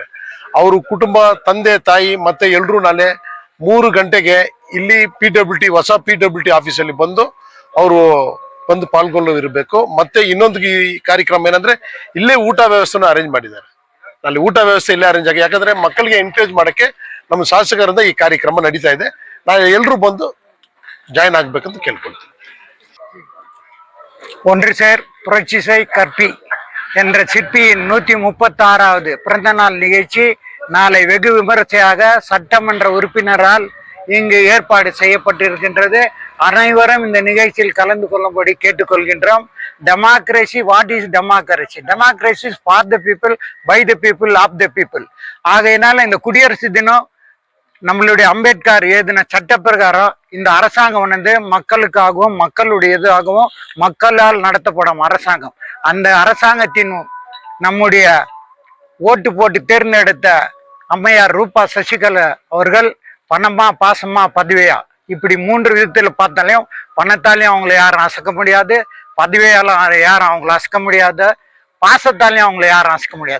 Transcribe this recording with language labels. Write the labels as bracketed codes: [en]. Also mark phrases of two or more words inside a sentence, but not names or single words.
[kn] ಅವರು ಕುಟುಂಬ, ತಂದೆ ತಾಯಿ ಮತ್ತೆ ಎಲ್ರು ನಾಳೆ 3 ಗಂಟೆಗೆ ಇಲ್ಲಿ PWT ಹೊಸ PWT ಆಫೀಸಲ್ಲಿ ಬಂದು ಅವರು ಬಂದು ಪಾಲ್ಗೊಳ್ಳೋದಿರಬೇಕು. ಮತ್ತೆ ಇನ್ನೊಂದು ಈ ಕಾರ್ಯಕ್ರಮ ಏನಂದ್ರೆ, ಇಲ್ಲೇ ಊಟ ವ್ಯವಸ್ಥೆನ ಅರೇಂಜ್ ಮಾಡಿದ್ದಾರೆ. ಅಲ್ಲಿ ಊಟ ವ್ಯವಸ್ಥೆ ಇಲ್ಲೇ ಅರೇಂಜ್ ಆಗಿ, ಯಾಕಂದ್ರೆ ಮಕ್ಕಳಿಗೆ ಎನ್ಕರೇಜ್ ಮಾಡಕ್ಕೆ ನಮ್ಮ ಶಾಸಕರಿಂದ ಈ ಕಾರ್ಯಕ್ರಮ ನಡೀತಾ ಇದೆ. ನಾಳೆ ಎಲ್ರು ಬಂದು ಜಾಯಿನ್ ಆಗ್ಬೇಕಂತ ಕೇಳ್ಕೊಳ್ತೀನಿ. [ta] ஒன்றிசேர் புரட்சிசை கற்பி என்ற சிற்பியின் 136வது பிறந்த நாள் நிகழ்ச்சி நாளை வெகு விமரிசையாக சட்டமன்ற உறுப்பினரால் இங்கு ஏற்பாடு செய்யப்பட்டிருக்கின்றது. அனைவரும் இந்த நிகழ்ச்சியில் கலந்து கொள்ளும்படி கேட்டுக்கொள்கின்றோம். [en] democracy, what is democracy? Democracy is for the people, by the people, of the people. [ta] ஆகையினால இந்த குடியரசு தினம் நம்மளுடைய அம்பேத்கர் எழுதின சட்ட பிரகாரம் இந்த அரசாங்கம் வந்து மக்களுக்காகவும் மக்களுடையதாகவும் மக்களால் நடத்தப்படும் அரசாங்கம். அந்த அரசாங்கத்தின் நம்முடைய ஓட்டு போட்டு தேர்ந்தெடுத்த அம்மையார் ரூபா சசிகலா அவர்கள் பணமா பாசமா பதவியா, இப்படி 3 விதத்தில் பார்த்தாலையும் பணத்தாலையும் அவங்களை யாரும் அசைக்க முடியாது, பதவியெல்லாம் யாரும் அவங்கள அசைக்க முடியாது, பாசத்தாலையும் அவங்கள யாரும் அசைக்க முடியாது.